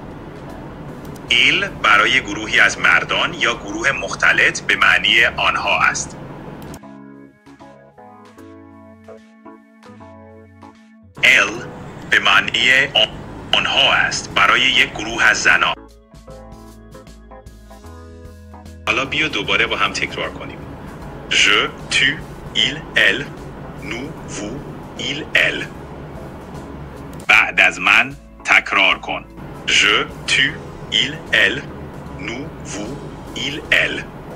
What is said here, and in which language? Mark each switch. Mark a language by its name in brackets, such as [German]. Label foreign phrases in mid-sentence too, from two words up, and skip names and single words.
[Persian] ایل برای گروهی از مردان یا گروه مختلط به معنی آنها است. ال به معنی آنها است برای یک گروه از زنان. حالا بیا دوباره با هم تکرار کنیم. [French] Je, tu, il, elle, nous, vous, il, elle. [Persian] بعد از من تکرار کن. [French] Je, tu, il, elle, nous, vous, il, elle.